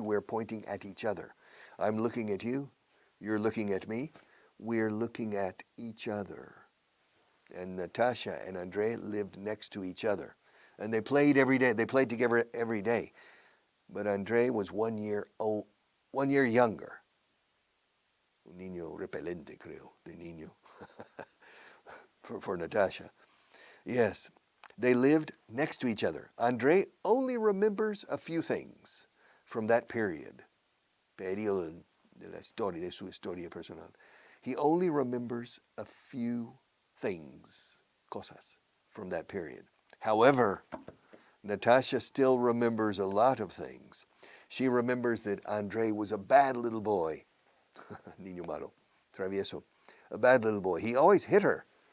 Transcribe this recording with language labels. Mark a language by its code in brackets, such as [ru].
[en] We're pointing at each other. I'm looking at you. You're looking at me. We're looking at each other. And Natasha and Andre lived next to each other. And they played every day. They played together every day. But Andre was 1 year old, 1 year younger. [es] Un niño repelente, creo, de niño. [en] for Natasha. Yes. They lived next to each other. Andre only remembers a few things from that period. [es] Periodo de la historia, de su historia personal. [en] He only remembers a few things, cosas, from that period. However, Natasha still remembers a lot of things. She remembers that Andre was a bad little boy. [es] Niño malo, travieso. [en] A bad little boy. He always hit her.